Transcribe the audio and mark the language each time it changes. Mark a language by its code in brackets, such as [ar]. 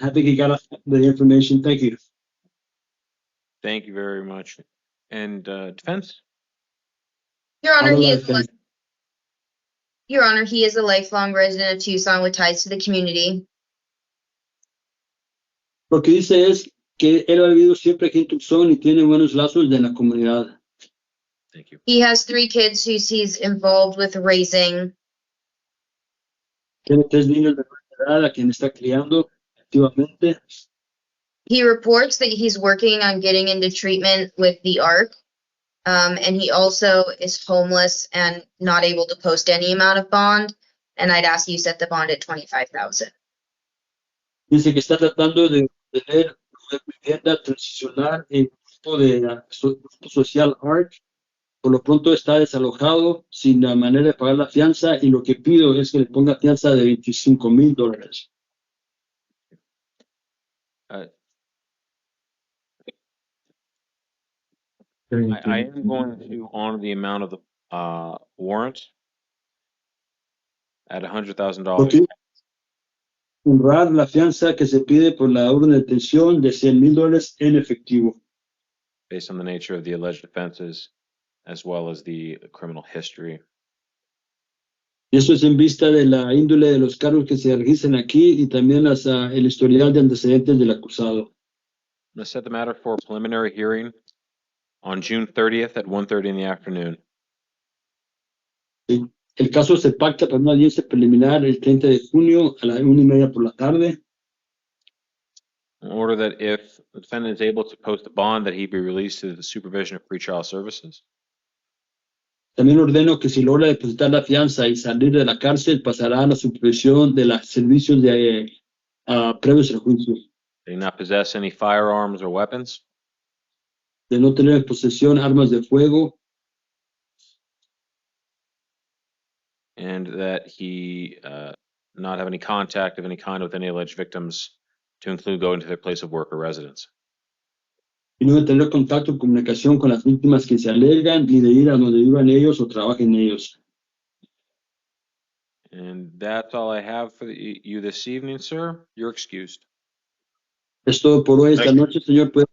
[en] I think he got the information. Thank you. Thank you very much. And defense? Your Honor, he is a lifelong resident of Tucson with ties to the community. [es] Lo que dice es que él ha vivido siempre aquí en Tucson y tiene buenos lazos de la comunidad. [en] Thank you. He has 3 kids who he's involved with raising. [es] Tiene 3 niños de edad a quien está criando activamente. [en] He reports that he's working on getting into treatment with the ARC. And he also is homeless and not able to post any amount of bond. And I'd ask you set the bond at $25,000. [es] Dice que está tratando de tener una vivienda transicional en grupo de grupo social ARC. Por lo pronto está desalojado sin la manera de pagar la fianza y lo que pido es que le ponga fianza de $25,000. [en] I am going to honor the amount of the warrant at $100,000. [es] Honrar la fianza que se pide por la orden de detención de $100,000 en efectivo. [en] Based on the nature of the alleged offenses, as well as the criminal history. [es] Y eso es en vista de la índole de los cargos que se registran aquí y también el historial de antecedentes del acusado. [en] I'm going to set the matter for a preliminary hearing on June 30th at 1:30 in the afternoon. [es] El caso se pacta para una audiencia preliminar el 30 de junio a las 1:30 por la tarde. [en] In order that if the defendant is able to post a bond, that he be released to the supervision of pretrial services. [es] También ordeno que si logra depositar la fianza y salir de la cárcel, pasará a la supervisión de los servicios de previos al juicio. [en] They do not possess any firearms or weapons. [es] De no tener en posesión armas de fuego. [en] And that he not have any contact of any kind with any alleged victims, to include going to their place of work or residence. [es] Y no de tener contacto o comunicación con las víctimas que se alegan, ni de ir a donde vivan ellos o trabajen ellos. [en] And that's all I have for you this evening, sir. You're excused. [es] Es todo por hoy esta noche, señor.